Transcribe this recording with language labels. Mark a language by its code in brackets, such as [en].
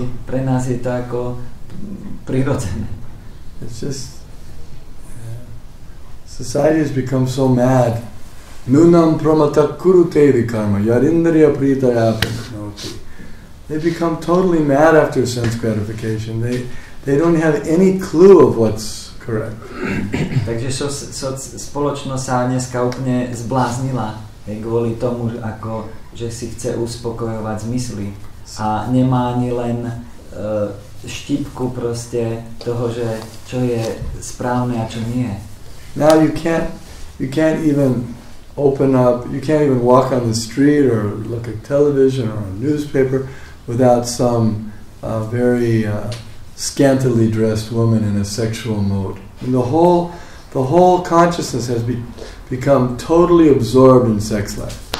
[sk] Pre nás je to ako prirodzené. [en] It's just society has become so mad. [sa] Nunam pramata kurute vikarma yarindriya pritaya pranoti. [en] They become totally mad after sense gratification. They don't have any clue of what's correct. [sk] Takže spoločnosť sa dneska úplne zbláznila kvôli tomu, ako, že si chce uspokojovať zmysly a nemá ani len štipku proste toho, že čo je správne a čo nie. [en] Now you can't even open up, you can't even walk on the street or look at television or a newspaper without some very scantily dressed woman in a sexual mode. And the whole consciousness has become totally absorbed in sex life.